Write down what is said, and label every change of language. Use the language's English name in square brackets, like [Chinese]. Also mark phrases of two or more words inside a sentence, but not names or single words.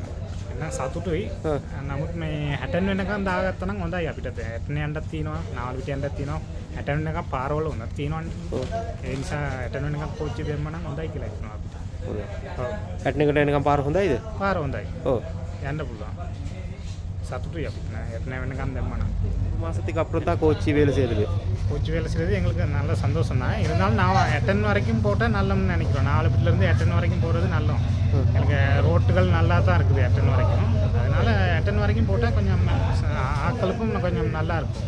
[Sinhala] සතුටුයි. නමුත් මේ 60 වෙනකන් දාගත්තා නම් හොඳයි අපිට. 60 යන්නත් තියෙනවා, නාවල පිට යන්නත් තියෙනවා. 60 වෙනකන් පාරවල උනත් තියෙනවනේ. ඒ නිසා 60 වෙනකන් කෝච්චිය දෙන්න නම් හොඳයි කියලා හිතනවා අපිට. හොඳයි. 60 වෙනකන් පාර හොඳයිද? පාර හොඳයි. ඔව්. යන්න පුළුවන්. [Tamil] சத்துட்டு எத்தனை வேணுங்க அந்த மாதத்துக்கு அப்புறம் தான் கோச்சி வேலை செய்யுது. கோச்சி வேலை செய்கிறது எங்களுக்கு நல்ல சந்தோஷம் தான். இருந்தாலும் நான் 8 வரைக்கும் போட்டால் நல்லம்னு நினைக்கிறோம். 4 பிட்டிலேருந்து 8 வரைக்கும் போகிறது நல்லம். எனக்கு ரோட்டுகள் நல்லா தான் இருக்குது 8 வரைக்கும். அதனால் 8 வரைக்கும் போட்டால் கொஞ்சம் ஆட்களுக்கும் கொஞ்சம் நல்லா இருக்கும்.